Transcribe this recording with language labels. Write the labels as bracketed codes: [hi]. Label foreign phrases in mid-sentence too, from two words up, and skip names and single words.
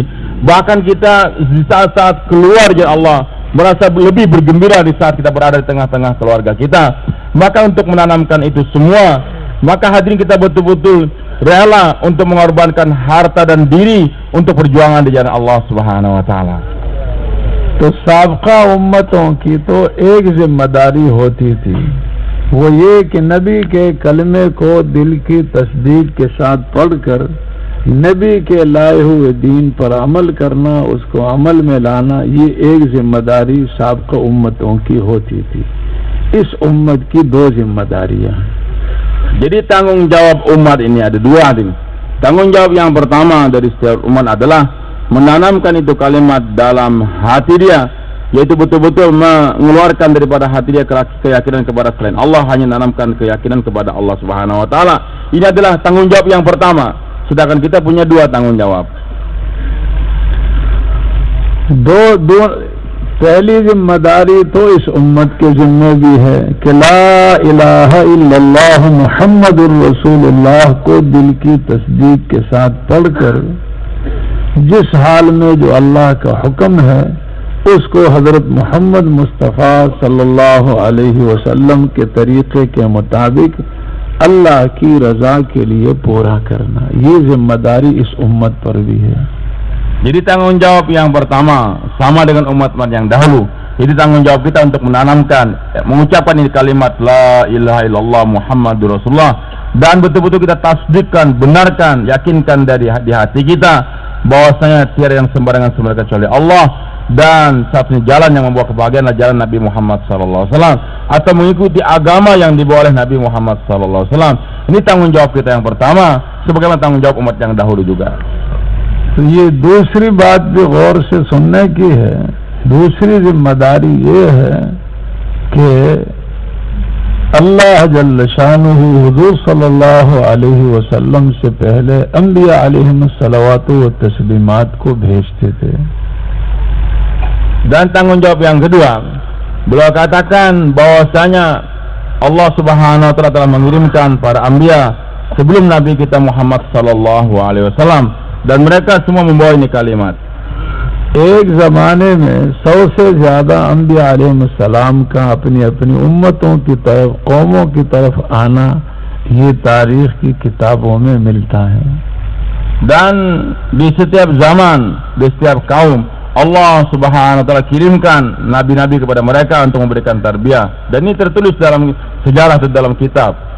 [id] Bahkan kita di saat-saat keluar dari Allah merasa lebih bergembira di saat kita berada di tengah-tengah keluarga kita. Maka untuk menanamkan itu semua, maka hadirin kita betul-betul rela untuk mengorbankan harta dan diri untuk perjuangan di jalan Allah [ar] سبحانه وتعالى. [ur] تو سابقہ امتوں کی تو ایک ذمہ داری ہوتی تھی، وہ یہ کہ نبی کے کلمے کو دل کی تصدیق کے ساتھ پڑھ کر نبی کے لائے ہوئے دین پر عمل کرنا، اس کو عمل میں لانا، یہ ایک ذمہ داری سابقہ امتوں کی ہوتی تھی. اس امت کی دو ذمہ داریاں. [id] Jadi tanggung jawab umat ini ada dua. Tanggung jawab yang pertama dari setiap umat adalah menanamkan itu kalimat dalam hati dia, yaitu betul-betul mengeluarkan daripada hati dia keyakinan kepada selain Allah, hanya menanamkan keyakinan kepada Allah [ar] سبحانه وتعالى. [id] Ini adalah tanggung jawab yang pertama. Sedangkan kita punya dua tanggung jawab. [ur] پہلی ذمہ داری تو اس امت کے ذمے بھی ہے کہ [ar] لا إله إلا الله محمد رسول الله [ur] کو دل کی تصدیق کے ساتھ پڑھ کر جس حال میں جو اللہ کا حکم ہے اس کو حضرت محمد مصطفیٰ [ar] صلى الله عليه وسلم [ur] کے طریقے کے مطابق اللہ کی رضا کے لیے پورا کرنا، یہ ذمہ داری اس امت پر بھی ہے. [id] Jadi tanggung jawab yang pertama sama dengan umat-umat yang dahulu. Jadi tanggung jawab kita untuk menanamkan, mengucapkan ini kalimat [ar] لا إله إلا الله محمد رسول الله, [id] dan betul-betul kita tasdikkan, benarkan, yakinkan dari di hati kita bahwasanya tiada yang sembarangan sembah kecuali Allah, dan satu jalan yang membawa kebahagiaan adalah jalan Nabi Muhammad SAW, atau mengikuti agama yang dibawa oleh Nabi Muhammad SAW. Ini tanggung jawab kita yang pertama, sebagaimana tanggung jawab umat yang dahulu juga. [ur] تو یہ دوسری بات بھی غور سے سننے کی ہے. دوسری ذمہ داری یہ ہے کہ اللہ [ar] جل شأنه [ur] حضور [ar] صلى الله عليه وسلم [ur] سے پہلے انبیا [ar] عليهم الصلوات والتسليمات [ur] کو بھیجتے تھے. [id] Dan tanggung jawab yang kedua, beliau katakan bahwasanya Allah [ar] سبحانه وتعالى [id] telah mengirimkan para anbiya sebelum Nabi kita Muhammad [ar] صلى الله عليه وسلم, [id] dan mereka semua membawa ini kalimat. [ur] ایک زمانے میں 100 سے زیادہ انبیا علیہ السلام کا اپنی اپنی امتوں کی طرف، قوموں کی طرف آنا یہ تاریخ کی کتابوں میں ملتا ہے. [id] Dan di setiap zaman, di setiap kaum, Allah [ar] سبحانه وتعالى [id] kirimkan nabi-nabi kepada mereka untuk memberikan tarbiyah, dan ini tertulis dalam sejarah atau dalam kitab.